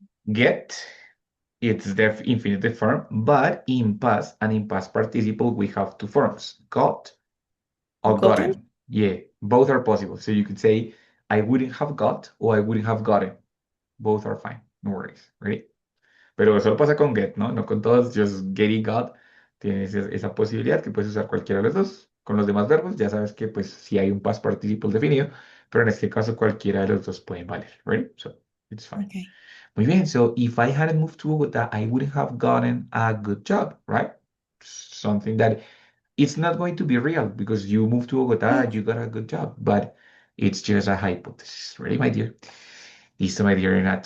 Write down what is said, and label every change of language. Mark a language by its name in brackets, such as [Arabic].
[English] Get, it's the infinitive form, but in past and in past participle, we have two forms, got or Gotten? gotten. Yeah, both are possible. So you could say, I wouldn't have got or I wouldn't have gotten. Both are fine. No worries. Ready? [Spanish] Pero solo pasa con get, ¿no? No con todos, just get y got. Tienes esa posibilidad que puedes usar cualquiera de los dos. Con los demás verbos, ya sabes que pues si hay un past participle definido, pero en este caso cualquiera de los dos pueden valer. [English] Ready? So, it's fine. Okay. [Spanish] Muy bien, [English] so if I hadn't moved to Bogota, I wouldn't have gotten a good job, right? Something that it's not going to be real because you moved to Bogota, Yes. you got a good job, but it's just a hypothesis. Ready, my dear? Listo, my dear Renat.